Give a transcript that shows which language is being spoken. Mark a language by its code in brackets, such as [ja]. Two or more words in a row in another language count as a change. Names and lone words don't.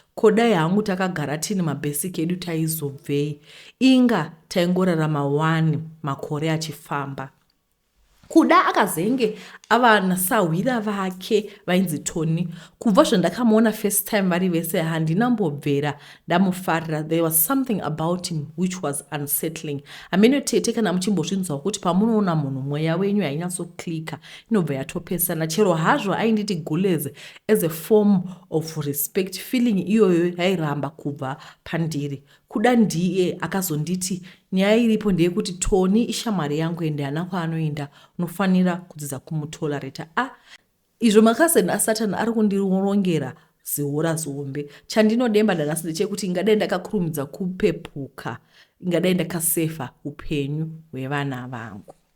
[sn] Ko dai hangu takagara tine mabhesiki edu taizobvei? Inga taingorarama one makore achifamba. Kuda akazenge ava nasahwira vake vainzi Tony. Kubva zvandakamuona [en] first time [sn] vari vese, handinambobvera ndamufarira. [en] There was something about him which was unsettling. [sn] Hameno tete, kana muchimbozvinzwa kuti pamunoona munhu mweya wenyu hainyatsoklika, inobva yatopesana. Chero hazvo ainditi guleze [en] as a form of respect, [sn] feeling iyoyo yairamba kubva pandiri. Kuda ndiye akazonditi, "Nyaya iripo ndeyekuti Tony ishamwari yangu ende haana kwaanoenda, unofanira kudzidza kumutolereta." Ah, izvo makazeni aSatani ari kundirongera zihora zihombe. Chandinodemba nanhasi ndechekuti ingadai ndakakurumidza kupepuka, ingadai ndakasefa upenyu hwevana vangu.